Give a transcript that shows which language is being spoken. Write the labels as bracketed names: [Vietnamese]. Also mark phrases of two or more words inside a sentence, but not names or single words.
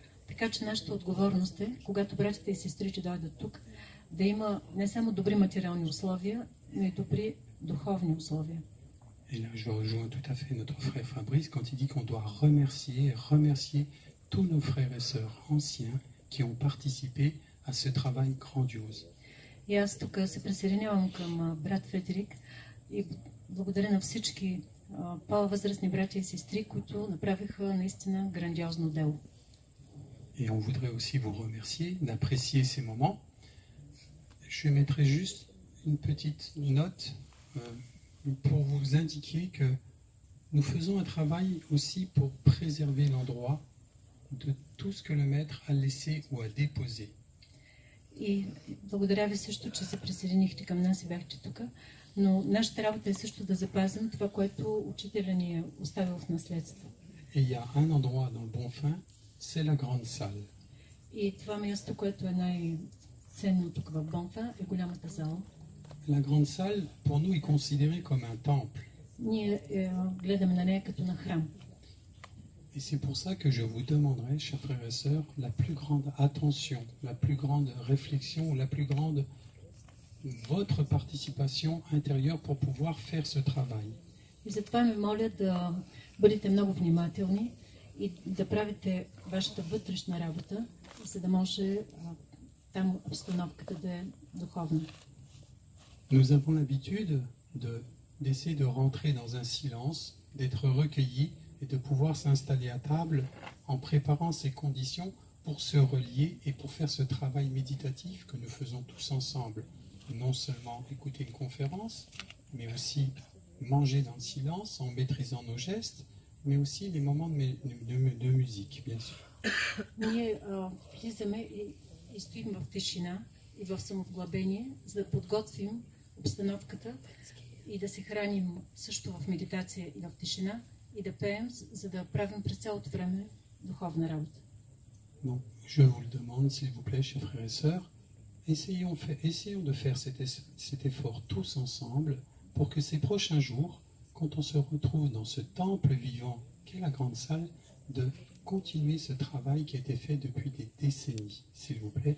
[Bulgarian] Така че нашата отговорност е, когато братите и сестрите дойдат тук, да има не само добри материални условия, но и добри духовни условия. [French] Et là, je rejoins tout à fait notre frère Fabrice quand il dit qu'on doit remercier tous nos frères et sœurs anciens qui ont participé à ce travail grandiose. [Bulgarian] И аз тук се присъединявам към брат Фредерик и благодаря на всички по-възрастни братя и сестри, които направиха наистина грандиозно дело. [French] Et on voudrait aussi vous remercier d'apprécier ces moments. Je mettrai juste une petite note pour vous indiquer que nous faisons un travail aussi pour préserver l'endroit de tout ce que le maître a laissé ou a déposé. [Bulgarian] И благодаря ви също, че се присъединихте към нас и бяхте тук, но нашата работа е също да запазим това, което учителя ни е оставил в наследство. [French] Et il y a un endroit dans le Bonfin, c'est la grande salle. [Bulgarian] И това място, което е най-ценно тук в Бонфан, е голямата зала. [French] La grande salle, pour nous, est considérée comme un temple. [Bulgarian] Ние гледаме на нея като на храм. [French] Et c'est pour ça que je vous demanderai, chers frères et sœurs, la plus grande attention, la plus grande réflexion, la plus grande votre participation intérieure pour pouvoir faire ce travail. [Bulgarian] И затова ме моля да бъдете много внимателни и да правите вашата вътрешна работа, за да може там обстановката да е духовна. [French] Nous avons l'habitude d'essayer de rentrer dans un silence, d'être recueillis et de pouvoir s'installer à table en préparant ces conditions pour se relier et pour faire ce travail méditatif que nous faisons tous ensemble. Non seulement écouter une conférence, mais aussi manger dans le silence en maîtrisant nos gestes, mais aussi les moments de musique, bien sûr. [Bulgarian] Ние влизаме и стоим в тишина и в самовглъбение, за да подготвим обстановката и да се храним също в медитация и в тишина и да пеем, за да правим през цялото време духовна работа. [French] Bon, je vous le demande, s'il vous plaît, chers frères et sœurs, essayons de faire cet effort tous ensemble pour que ces prochains jours, quand on se retrouve dans ce temple vivant qu'est la grande salle, de continuer ce travail qui a été fait depuis des décennies, s'il vous plaît.